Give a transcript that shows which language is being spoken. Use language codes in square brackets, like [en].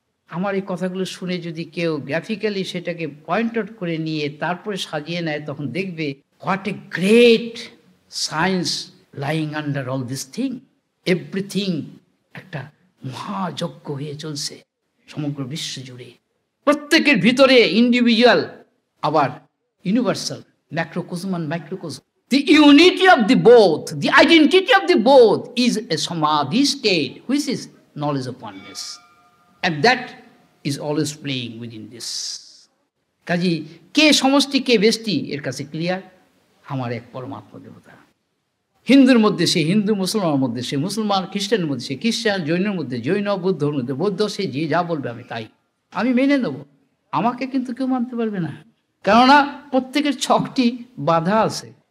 [bn] আমার এই কথাগুলো শুনে যদি কেউ গ্রাফিক্যালি সেটাকে পয়েন্ট আউট করে নিয়ে তারপরে সাজিয়ে নেয়, তখন দেখবে [en] What a great science lying under all this thing. [bn] Everything একটা মহাযজ্ঞ হয়ে চলছে সমগ্র বিশ্ব জুড়ে, প্রত্যেকের ভিতরে ইন্ডিভিজুয়াল আবার universal. [en] macrocosm and microcosm. The unity of the both, the identity of the both is a samadhi state, which is knowledge of oneness. And that is always playing within this. [bn] কাজী কে সমষ্টি কে ব্যষ্টি এর কাছে clear, আমার এক পরমাত্মা দেবতা। হিন্দুর মধ্যে সে হিন্দু, মুসলমানের মধ্যে সে মুসলমান, খ্রিস্টানের মধ্যে সে খ্রিস্টান, জৈনের মধ্যে জৈন, বুদ্ধর মধ্যে বৌদ্ধ, সে যে যা বলবে আমি তাই, আমি মেনে নেব। আমাকে কিন্তু কেউ মানতে পারবে না, কেননা প্রত্যেকের ছকটি বাধা আছে।